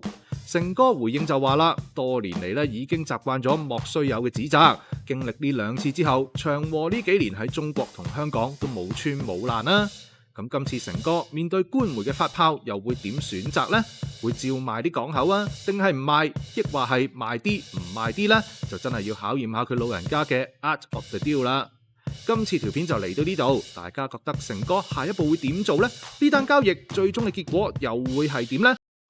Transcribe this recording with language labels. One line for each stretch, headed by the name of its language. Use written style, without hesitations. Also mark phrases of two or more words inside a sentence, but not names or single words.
Cantonese: 成哥回應就話啦，多年嚟已經習慣咗莫須有嘅指責，經歷呢2次之後，長和呢幾年喺中國同香港都冇穿冇爛啦。咁今次成哥面對官媒嘅發炮，又會點選擇呢？會照賣啲港口啊，定係唔賣？抑或係賣啲唔賣啲呢？就真係要考驗下佢老人家嘅
English: art of the deal
Cantonese: 啦。今次條片就嚟到呢度，大家覺得成哥下一步會點做呢？呢單交易最終嘅結果又會係點呢？